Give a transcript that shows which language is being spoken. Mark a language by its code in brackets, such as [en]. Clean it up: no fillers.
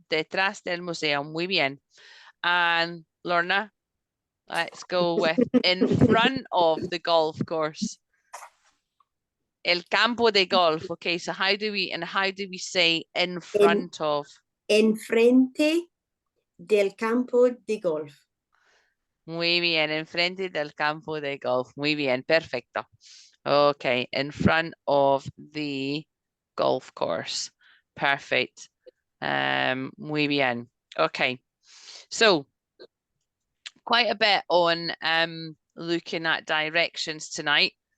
[es] Detrás del museo. Muy bien. [en] And Lorna, let's go with in front of the golf course. [es] El campo de golf. [en] Okay, so how do we say in front of? [es] Enfrente del campo de golf. Muy bien, enfrente del campo de golf. Muy bien, perfecto. [en] Okay, in front of the golf course. Perfect. [es] Muy bien. [en] Okay, so quite a bit on looking at directions tonight.